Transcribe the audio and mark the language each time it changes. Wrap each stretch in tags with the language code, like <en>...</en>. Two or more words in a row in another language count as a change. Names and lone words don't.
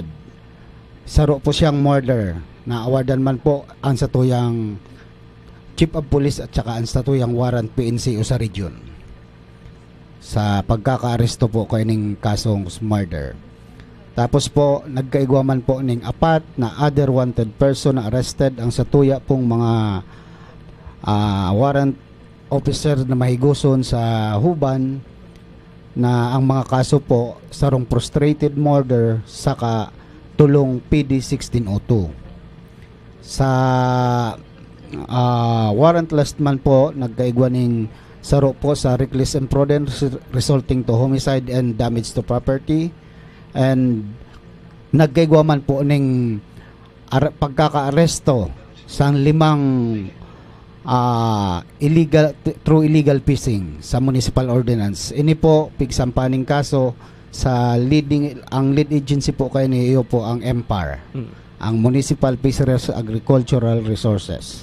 <bik>Saro po siyang murder na awardan man po ang satuyang</bik> <en>Chief of Police</en> <bik>at saka ang satuyang warrant PNCO sa region sa pagkakaaresto po kay ning kasong murder. Tapos po nagkaigwaman po ning 4 na</bik> <en>other wanted person</en> <bik>na arrested ang satuya pong mga</bik> <en>warrant officer</en> <bik>na mahiguson sa Huban na ang mga kaso po sarong</bik> <en>frustrated murder</en> <bik>saka tulong PD 1602. Sa warrantless man po nagkaigwa ning saro po sa</bik> <en>reckless imprudence resulting to homicide and damage to property,</en> <bik>and nagkaigwa man po ning pagkakaaresto sa 5</bik> <en>illegal fishing</en> <bik>sa</bik> <en>municipal ordinance.</en> <bik>Ini po pigsampaning kaso sa ang</bik> <en>lead agency</en> <bik>po kay niyo po ang MPAR, ang Municipal Fisheries Agricultural Resources.</bik>